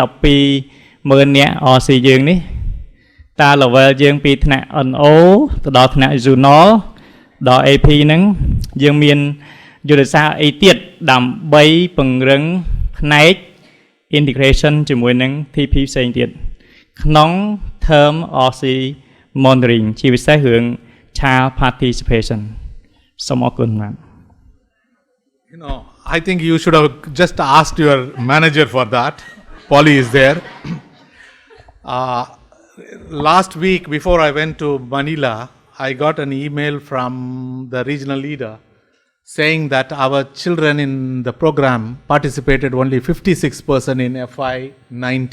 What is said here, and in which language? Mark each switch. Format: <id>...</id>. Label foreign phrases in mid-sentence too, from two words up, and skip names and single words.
<km>12,000 នាក់ RC យើងនេះតើ level យើងពីថ្នាក់ NO ទៅដល់ថ្នាក់ Zonal ដល់ AP ហ្នឹងយើងមានយុទ្ធសាស្ត្រអីទៀតដើម្បីពង្រឹងផ្នែក integration ជាមួយនឹង TP ផ្សេងទៀតក្នុង</km> <en>term RC monitoring</en> <km>ជាពិសេសរឿង</km> <en>child participation</en> <km>សូមអរគុណបាទ</km> <en>I think you should have just asked your manager for that. Polly is there. Last week, before I went to Manila, I got an email from the regional leader saying that our children in the program participated only 56% in FY19.</en>